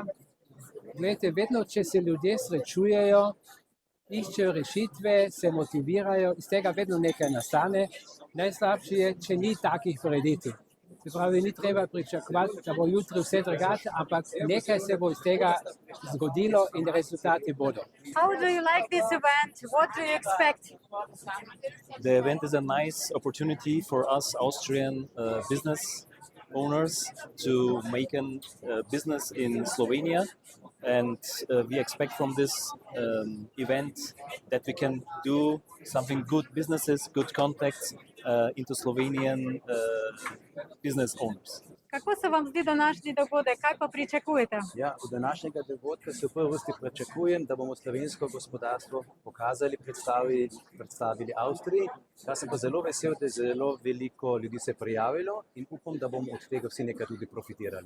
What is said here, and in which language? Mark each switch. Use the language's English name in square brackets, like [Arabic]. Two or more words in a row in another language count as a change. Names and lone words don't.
[Slovenian] Glejte, vedno, če se ljudje srečujejo, iščejo rešitve, se motivirajo, iz tega vedno nekaj nastane. Najslabše je, če ni takih prireditev. Se pravi, ni treba pričakovati, da bo jutri vse drugače, ampak nekaj se bo iz tega zgodilo in rezultati bodo. [English] How do you like this event? What do you expect? The event is a nice opportunity for us Austrian business owners to make a business in Slovenia, and we expect from this event that we can do something good businesses, good contacts into Slovenian business owners. [Slovenian] Kako se vam zdi današnji dogodek? Kaj pa pričakujete? Ja, od današnjega dogodka se v prvi vrsti pričakujem, da bomo slovensko gospodarstvo pokazali, predstavili Avstriji. Jaz sem pa zelo vesel, da je zelo veliko ljudi se prijavilo in upam, da bomo od tega vsi nekaj tudi profitirali.